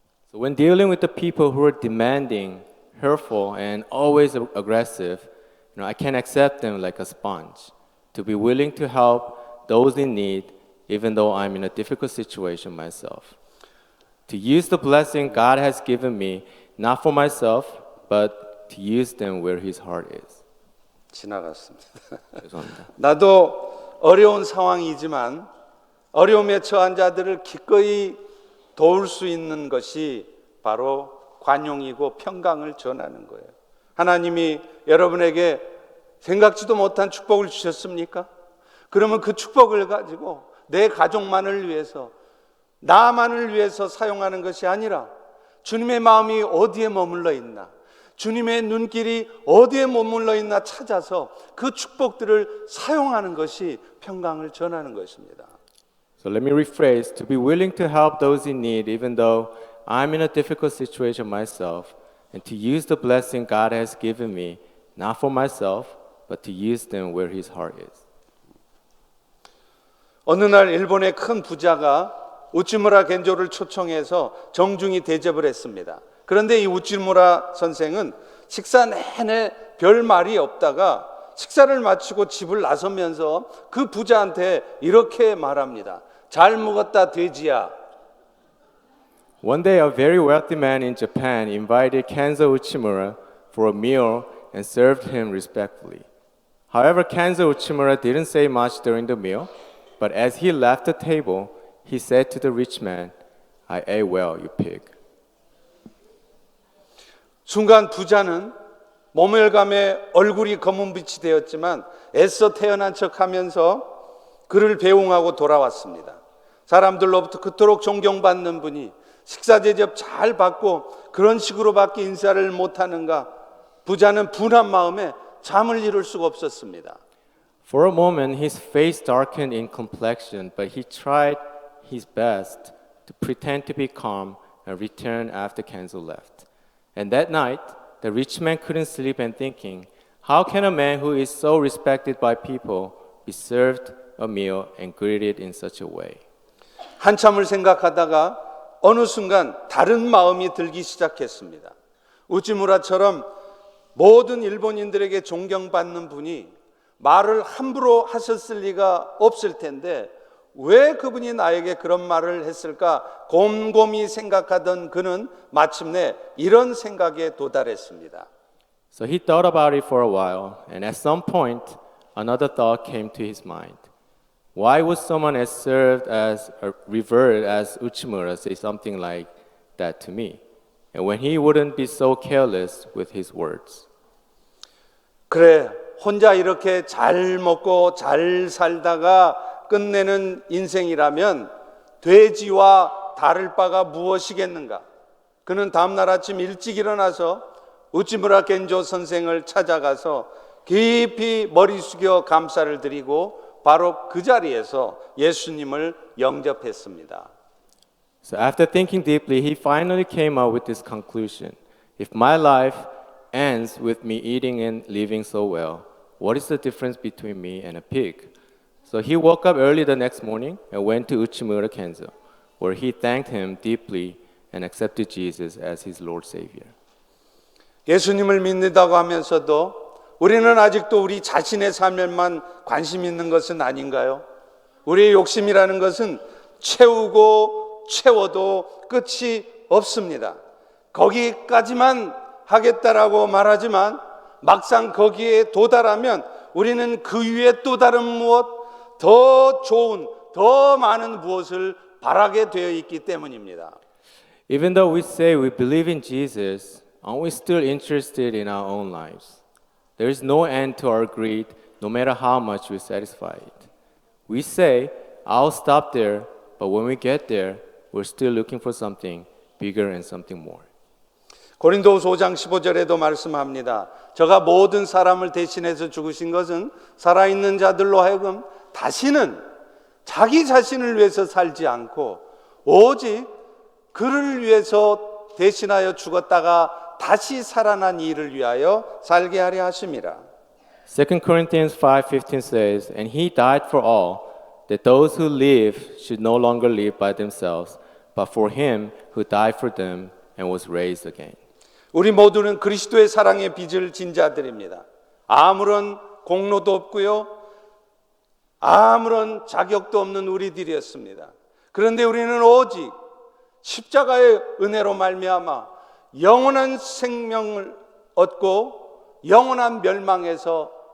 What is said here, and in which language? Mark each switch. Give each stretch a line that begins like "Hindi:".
English: So when dealing with the people who are demanding, hurtful, and always aggressive, I can accept them like a sponge. To be willing to help those in need, even though I'm in a difficult situation myself. To use the blessing God has given me, not for myself, but to use them where His heart is.
Korean: 지나갔습니다. 죄송합니다. 나도 어려운 상황이지만 어려움에 처한 자들을 기꺼이 도울 수 있는 것이 바로 관용이고 평강을 전하는 거예요. 하나님이 여러분에게 생각지도 못한 축복을 주셨습니까? 그러면 그 축복을 가지고 내 가족만을 위해서, 나만을 위해서 사용하는 것이 아니라 주님의 마음이 어디에 머물러 있나, 주님의 눈길이 어디에 머물러 있나 찾아서 그 축복들을 사용하는 것이 평강을 전하는 것입니다.
English: So let me rephrase, to be willing to help those in need even though I'm in a difficult situation myself, and to use the blessing God has given me, not for myself, but to use them where His heart is.
Korean: 어느 날 일본의 큰 부자가 우치무라 겐조를 초청해서 정중히 대접을 했습니다. 그런데 이 우치무라 선생은 식사 내내 별 말이 없다가 식사를 마치고 집을 나서면서 그 부자한테 이렇게 말합니다. 잘 먹었다 돼지야.
English: One day, a very wealthy man in Japan invited Kenzo Uchimura for a meal and served him respectfully. However, Kenzo Uchimura didn't say much during the meal, but as he left the table, he said to the rich man, I ate well, you pig.
Korean: 순간 부자는 모멸감에 얼굴이 검은빛이 되었지만 애써 태어난 척하면서 그를 배웅하고 돌아왔습니다. 사람들로부터 그토록 존경받는 분이 식사 대접 잘 받고 그런 식으로밖에 인사를 못하는가? 부자는 분한 마음에 잠을 이룰 수가 없었습니다.
English: For a moment, his face darkened in complexion, but he tried his best to pretend to be calm and returned after Kenzo left. And that night, the rich man couldn't sleep and thinking, how can a man who is so respected by people be served a meal and greeted in such a way?
Korean: 한참을 생각하다가 어느 순간 다른 마음이 들기 시작했습니다. 우치무라처럼 모든 일본인들에게 존경받는 분이 말을 함부로 하셨을 리가 없을 텐데 왜 그분이 나에게 그런 말을 했을까 곰곰이 생각하던 그는 마침내 이런 생각에 도달했습니다.
English: So he thought about it for a while, and at some point, another thought came to his mind. Why would someone as served as or revered as Uchimura say something like that to me? And when he wouldn't be so careless with his words.
Korean: 그래, 혼자 이렇게 잘 먹고 잘 살다가 끝내는 인생이라면 돼지와 다를 바가 무엇이겠는가? 그는 다음날 아침 일찍 일어나서 우치무라 겐조 선생을 찾아가서 깊이 머리 숙여 감사를 드리고 바로 그 자리에서 예수님을 영접했습니다.
English: So after thinking deeply, he finally came up with this conclusion. If my life ends with me eating and living so well, what is the difference between me and a pig? So he woke up early the next morning and went to Uchimura Kenzo, where he thanked him deeply and accepted Jesus as his Lord Savior.
Korean: 예수님을 믿는다고 하면서도 우리는 아직도 우리 자신의 삶에만 관심 있는 것은 아닌가요? 우리의 욕심이라는 것은 채우고 채워도 끝이 없습니다. 거기까지만 하겠다라고 말하지만 막상 거기에 도달하면 우리는 그 위에 또 다른 무엇, 더 좋은, 더 많은 무엇을 바라게 되어 있기 때문입니다.
English: Even though we say we believe in Jesus, aren't we still interested in our own lives? There is no end to our greed, no matter how much we satisfy it. We say, I'll stop there, but when we get there, we're still looking for something bigger and something more.
Korean: 고린도후서 5장 15절에도 말씀합니다. 저가 모든 사람을 대신해서 죽으신 것은 살아있는 자들로 하여금 다시는 자기 자신을 위해서 살지 않고 오직 그를 위해서 대신하여 죽었다가 다시 살아난 이를 위하여 살게 하려 하심이라.
English: 2 Corinthians 5:15 says, And he died for all, that those who live should no longer live by themselves, but for him who died for them and was raised again.
Korean: 우리 모두는 그리스도의 사랑의 빚을 진 자들입니다. 아무런 공로도 없고요. 아무런 자격도 없는 우리들이었습니다. 그런데 우리는 오직 십자가의 은혜로 말미암아 영원한 생명을 얻고 영원한 멸망에서